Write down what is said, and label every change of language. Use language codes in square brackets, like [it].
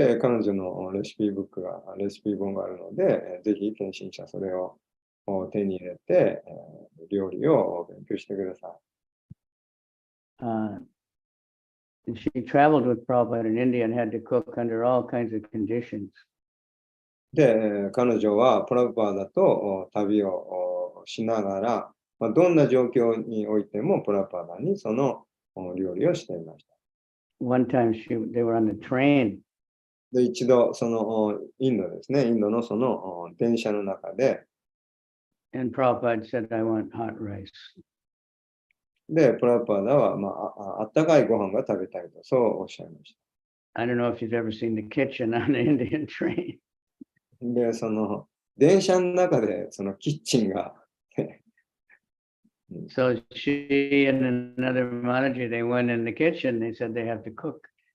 [ja] で、彼女のレシピ本があるので、ぜひ献身者それを手に入れて、料理を勉強してください。 [en] She traveled with Prabhupada in India and had to cook under all kinds of conditions. [ja] で、彼女はプラブパーダと旅をしながら、どんな状況においてもプラブパーダにその料理をしていました。 [en] One time they were on the train. [ja] で、一度そのインドですね、インドのその電車の中で、 [en] And Prabhupada said, I want hot rice. [ja] で、プラブパーダは、あったかいご飯が食べたいと、そうおっしゃいました。 [en] I don't know if you've ever seen the kitchen on an Indian train. [ja] で、その電車の中でそのキッチンが [en] So she and another Maraji, they went in the kitchen. They said they have to cook.